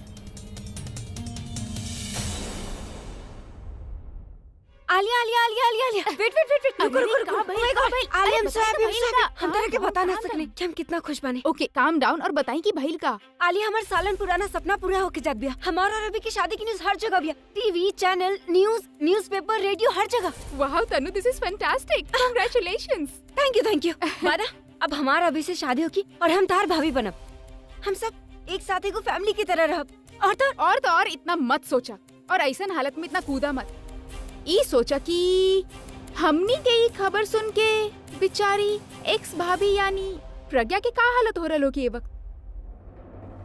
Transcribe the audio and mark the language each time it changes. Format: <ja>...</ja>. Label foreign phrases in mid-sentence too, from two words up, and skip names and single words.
<bho>आलिया आलिया आलिया आलिया आलिया, वेट रुको आलिया, हम तरह के बता ना सकने कि हम कितना खुश बने। ओके,</bho> <en>calm down</en> <bho>और बताई कि भइल का। आलिया, हमारा सालन पुराना सपना पूरा होके जात बिया। हमारा और अभी की शादी की न्यूज़ हर जगह बिया। टीवी चैनल, न्यूज़पेपर, रेडियो, हर जगह। वाह तनु,</bho> <en>this is fantastic, congratulations. थैंक यू।</en> <bho>माना अब हमारा अभी से शादी होगी और हम तार भाभी बनब। हम सब एक साथ एगो फैमिली की तरह रहब। और इतना मत सोचा और ऐसन हालत में इतना कूदा मत। ई सोचा कि हमनी के ई खबर सुन के बेचारी एक्स भाभी यानी प्रज्ञा के का हालत हो रहल हो कि ये वक्त।</bho>